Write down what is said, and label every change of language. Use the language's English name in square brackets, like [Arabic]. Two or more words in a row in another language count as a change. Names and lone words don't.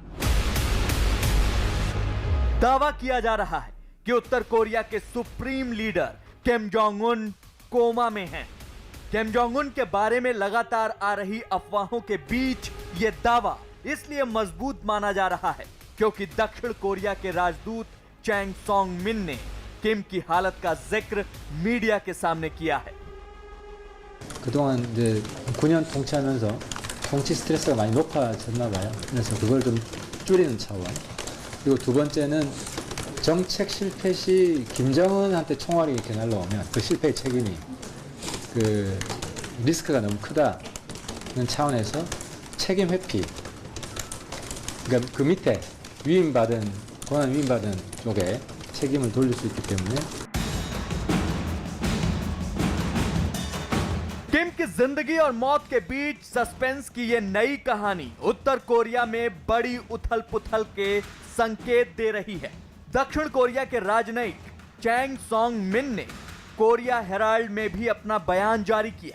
[Hindi] दावा किया जा रहा है कि उत्तर कोरिया के [English] supreme leader [Hindi] किम जोंग उन कोमा में हैं। किम जोंग उन के बारे में लगातार आ रही अफवाहों के बीच यह दावा इसलिए मजबूत माना जा रहा है क्योंकि दक्षिण कोरिया के राजदूत चैंग सॉन्ग मिन ने किम की हालत का जिक्र मीडिया के सामने किया है। [Korean] 그동안 이제 9년 통치하면서 정치 스트레스가 많이 높아졌나 봐요. 그래서 그걸 좀 줄이는 차원. 그리고 두 번째는 정책 실패 시 김정은한테 총알이 이렇게 날라오면 그 실패의 책임이 그 리스크가 너무 크다는 차원에서 책임 회피. 그러니까 그 밑에 고난 위임받은 쪽에 책임을 돌릴 수 있기 때문에. [Hindi] किम की जिंदगी और मौत के बीच सस्पेंस की यह नई कहानी उत्तर कोरिया में बड़ी उथल पुथल के संकेत दे रही है। दक्षिण कोरिया के राजनयिक चैंग सॉन्ग मिन ने कोरिया हेराल्ड में भी अपना बयान जारी किया।